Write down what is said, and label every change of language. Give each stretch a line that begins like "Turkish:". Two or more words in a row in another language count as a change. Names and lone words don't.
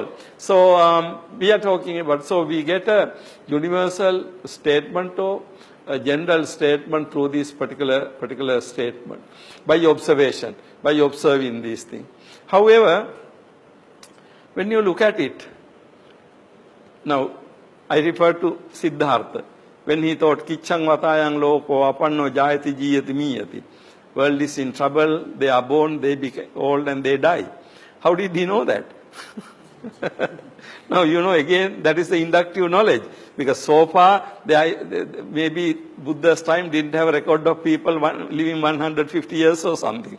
English: So, we are talking about, so we get a universal statement or a general statement through this particular statement by observation, by observing these things. However, when you look at it, now I refer to Siddhartha, when he thought,
Pali: Kichang vatayang loko apanno jayati jiyati miyati.
English: World is in trouble, they are born, they become old and they die. How did he know that? Now, again, that is the inductive knowledge. Because so far, maybe Buddha's time didn't have a record of people living 150 years or something.